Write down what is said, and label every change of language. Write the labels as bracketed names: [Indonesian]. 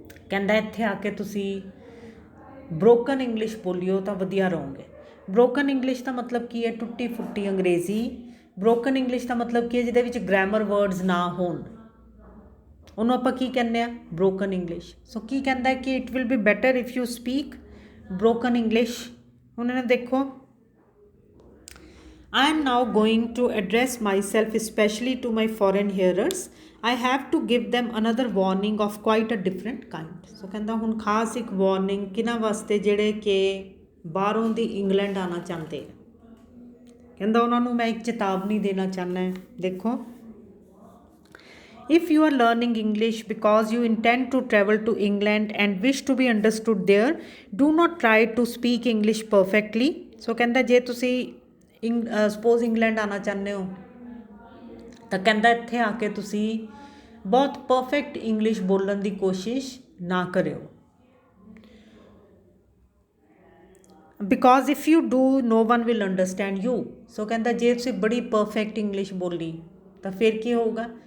[Punjabi] ਕਹਿੰਦਾ ਇੱਥੇ ਆ ਕੇ ਤੁਸੀਂ ਬ੍ਰੋਕਨ ਇੰਗਲਿਸ਼ ਬੋਲਿਓ ਤਾਂ ਵਧੀਆ ਰਹੋਗੇ। ਬ੍ਰੋਕਨ ਇੰਗਲਿਸ਼ ਦਾ ਮਤਲਬ ਕੀ ਹੈ? ਟੁੱਟੀ ਫੁੱਟੀ ਅੰਗਰੇਜ਼ੀ। ਬ੍ਰੋਕਨ ਇੰਗਲਿਸ਼ ਦਾ ਮਤਲਬ ਕੀ ਹੈ? ਜਿਹਦੇ ਵਿੱਚ ਗ੍ਰਾਮਰ ਵਰਡਸ ਨਾ ਹੋਣ, ਉਹਨੂੰ ਆਪਾਂ ਕੀ ਕਹਿੰਦੇ ਆ? Broken English. ਸੋ ਕੀ ਕਹਿੰਦਾ ਕਿ [English] It will be better if you speak broken English. [Punjabi] ਹੁਣ ਇਹਨੇ ਦੇਖੋ [English] I am now going to address myself especially to my foreign hearers. I have to give them another warning of quite a different kind. [Punjabi] So ਕਹਿੰਦਾ ਹੁਣ ਖਾਸ ਇੱਕ warning ਕਿਹਨਾਂ ਵਾਸਤੇ ਜਿਹੜੇ ਕਿ ਬਾਹਰੋਂ ਦੀ ਇੰਗਲੈਂਡ ਆਉਣਾ ਚਾਹੁੰਦੇ। ਕਹਿੰਦਾ ਉਹਨਾਂ ਨੂੰ ਮੈਂ ਇੱਕ ਚੇਤਾਵਨੀ ਦੇਣਾ ਚਾਹੁੰਦਾ। [English] ਦੇਖੋ if you are learning English because you intend to travel to England and wish to be understood there, do not try to speak English perfectly. [Punjabi] So ਕਹਿੰਦਾ ਜੇ ਤੁਸੀਂ ਸਪੋਜ਼ ਇੰਗਲੈਂਡ ਆਉਣਾ ਚਾਹੁੰਦੇ ਹੋ ਤਾਂ ਕਹਿੰਦਾ ਇੱਥੇ ਆ ਕੇ ਤੁਸੀਂ ਬਹੁਤ ਪਰਫੈਕਟ ਇੰਗਲਿਸ਼ ਬੋਲਣ ਦੀ ਕੋਸ਼ਿਸ਼ ਨਾ ਕਰਿਓ। [English] Because if you do no one will understand you. [Punjabi] ਸੋ ਕਹਿੰਦਾ ਜੇ ਤੁਸੀਂ ਬੜੀ ਪਰਫੈਕਟ ਇੰਗਲਿਸ਼ ਬੋਲੀ ਤਾਂ ਫਿਰ ਕੀ ਹੋਊਗਾ?